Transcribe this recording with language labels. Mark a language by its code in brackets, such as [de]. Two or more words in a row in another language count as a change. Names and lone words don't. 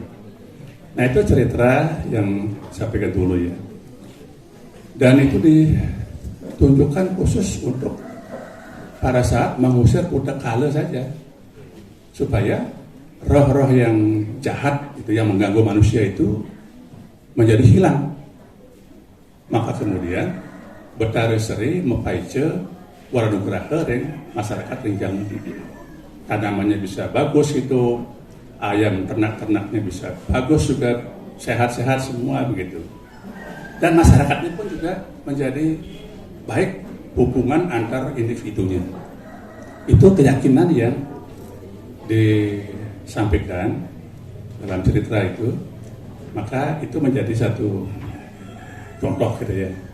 [id] Nah, itu cerita yang saya pegang dulu ya, dan itu ditunjukkan khusus untuk pada saat mengusir kuda kala saja, supaya roh-roh yang jahat itu yang mengganggu manusia itu menjadi hilang. Maka kemudian [ban] Betari Seri mempaice waranugraha ring masyarakat ring Jamu. [id] Tanamannya bisa bagus itu, ayam ternak-ternaknya bisa bagus juga, sehat-sehat semua begitu. Dan masyarakatnya pun juga menjadi baik, hubungan antar individunya. Itu keyakinan yang disampaikan dalam cerita itu, maka itu menjadi satu contoh gitu ya.